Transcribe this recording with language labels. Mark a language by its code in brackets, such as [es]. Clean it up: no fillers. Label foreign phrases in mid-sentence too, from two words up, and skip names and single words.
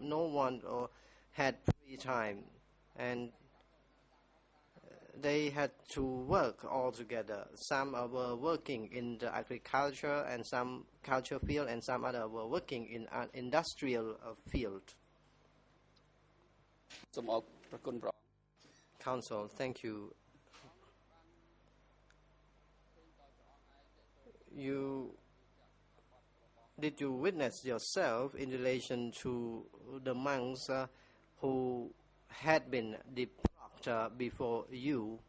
[en] No one had free time, and they had to work all together. Some were working in the agriculture and some culture field, and some other were working in an industrial field. [km] សូមអរគុណព្រះអង្គ [en] Council, thank you. Did you witness yourself in relation to the monks who had been deprived before you?